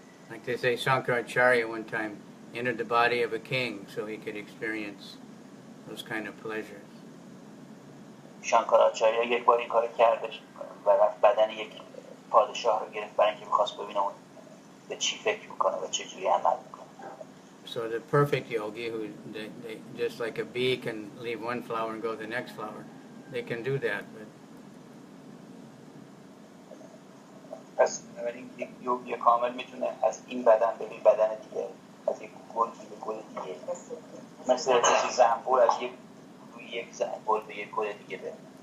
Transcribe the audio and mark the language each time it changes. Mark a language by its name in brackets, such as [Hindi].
[English] Like they say, Shankaracharya one time entered the body of a king so he could experience those kind of pleasures. [Persian] شانکاراچاریا یک بار این کار کردش و رفت بدن یک پادشاه رو گرفت برای اینکه می‌خواست ببینه اون به چی فکر میکنه و چه جوری عمل میکنه. [English] So the perfect yogi, who they just like a bee can leave one flower and go to the next flower, they can do that. But [Persian] پس یک یوگی کامل میتونه از این بدن به بدن دیگه، از یک گل به گل دیگه، مثل زنبور از یک زنبور به یک گل دیگه بره.